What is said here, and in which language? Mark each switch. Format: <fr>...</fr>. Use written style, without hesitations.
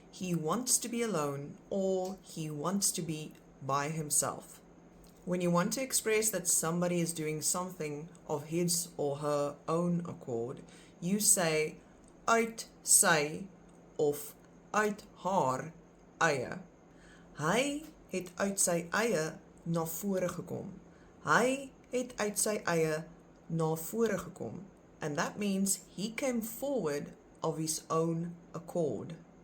<en>He wants to be alone, or he wants to be by himself. When you want to express that somebody is doing something of his or her own accord, you say</en> <af>uit sy of uit haar eie. Hy het uit sy eie na vore gekom. Hy het uit sy eie na vore gekom.</af> <en>And that means he came forward of his own accord.</en>